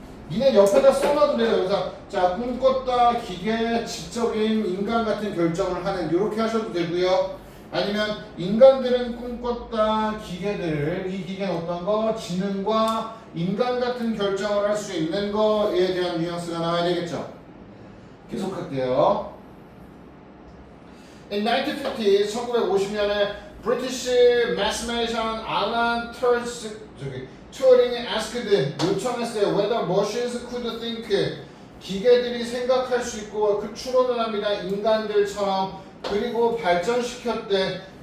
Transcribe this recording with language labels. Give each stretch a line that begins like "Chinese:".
Korean: 니네 옆에다 써놔도 돼요. 그래서 자 꿈꿨다, 기계, 지적인 인간 같은 결정을 하는 요렇게 하셔도 되고요. 아니면 인간들은 꿈꿨다, 기계들 이 기계는 어떤 거? 지능과 인간 같은 결정을 할 수 있는 거에 대한 뉘앙스가 나와야 되겠죠. 계속할게요.
English: In 1950,
Korean: 1950년에
English: British mathematician Alan Turing asked
Korean: 요청했어요.
English: Whether machines could think
Korean: 기계들이 생각할 수 있고 그 추론을 합니다. 인간들처럼 그리고 발전시켰대.